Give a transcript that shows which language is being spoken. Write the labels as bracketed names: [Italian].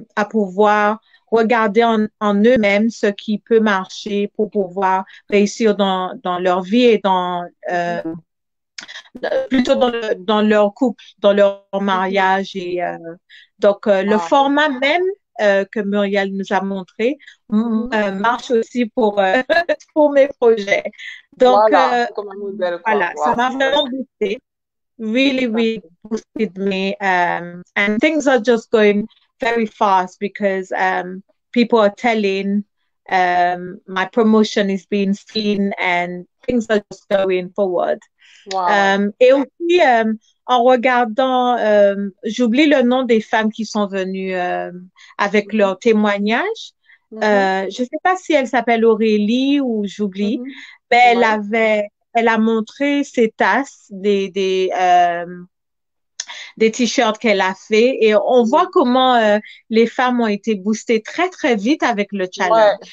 [French] pouvoir regarder en eux-mêmes ce qui peut marcher pour pouvoir réussir dans leur vie et plutôt dans leur couple, dans leur mariage. Et, donc, le format même que Muriel nous a montré marche aussi pour, pour mes projets. Donc, voilà, ça m'a vraiment boosté. [English] Really boosted me. And things are just going very fast because people are telling my promotion is being seen and things are just going forward. [French] Et aussi, en regardant, j'oublie le nom des femmes qui sont venues avec leur témoignage. Je ne sais pas si elle s'appelle Aurélie ou j'oublie, mais elle a montré ses tasses, des t-shirts qu'elle a fait et on voit comment les femmes ont été boostées très, très vite avec le challenge.